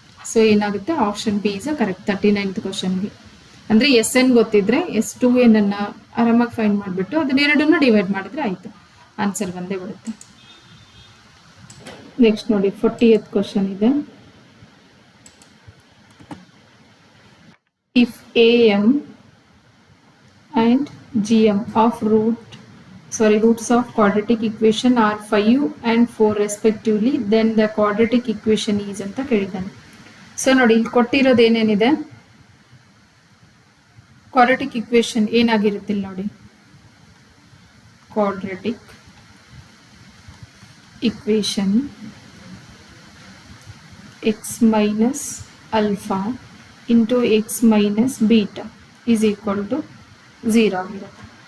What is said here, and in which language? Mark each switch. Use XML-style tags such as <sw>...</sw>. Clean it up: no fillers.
<kn>So ಏನಾಗುತ್ತೆ,</kn> <en>option B is correct</en> <kn>39th ಕ್ವಶನ್ಗೆ. ಅಂದರೆ ಎಸ್ ಎನ್ ಗೊತ್ತಿದ್ರೆ ಎಸ್ ಟು ಎನ್ ಅನ್ನು ಆರಾಮಾಗಿ ಫೈಂಡ್ ಮಾಡಿಬಿಟ್ಟು ಅದನ್ನೆರಡನ್ನು ಡಿವೈಡ್ ಮಾಡಿದ್ರೆ ಆಯಿತು, ಆನ್ಸರ್ ಬಂದೇ ಬರುತ್ತೆ. ನೆಕ್ಸ್ಟ್ ನೋಡಿ 40th ಕ್ವಶನ್ ಇದೆ.</kn> <en>if A M and gm of roots of quadratic equation are 5 and 4 respectively, then the quadratic equation is</en> <kn>ಅಂತ ಕೇಳಿದ್ದಾನೆ. ಸೊ ನೋಡಿ ಇಲ್ಲಿ ಕೊಟ್ಟಿರೋದು ಏನೇನಿದೆ, ಕ್ವಾಡ್ರಾಟಿಕ್ ಇಕ್ವೇಶನ್ ಏನಾಗಿರುತ್ತೆ ಇಲ್ಲಿ ನೋಡಿ, quadratic equation X minus alpha into X minus beta is equal to 0 ಆಗಿರುತ್ತೆ.</kn>